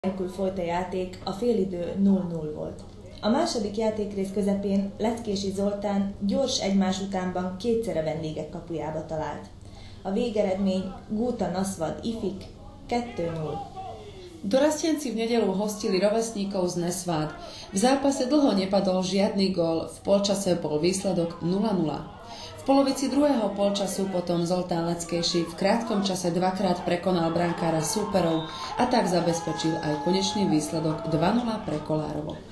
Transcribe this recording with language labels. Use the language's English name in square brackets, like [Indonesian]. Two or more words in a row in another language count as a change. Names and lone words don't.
[Hungarian] nélkül folyt a játék, a félidő 0-0 volt. A második játékrész közepén Letkési Zoltán gyors egymás utánban kétszer a vendégek kapujába talált. A végeredmény Gúta Nasvad Ifik 2-0. [Slovak] Dorastenci v nedeľu hostili rovesníkov z Nesvád. V zápase dlho nepadol žiadny gól, v polčase bol výsledok 0-0. V polovici druhého polčasu potom Zoltán Leckejší v krátkom čase dvakrát prekonal brankára súperov a tak zabezpečil aj konečný výsledok 2-0 pre Kolárovo.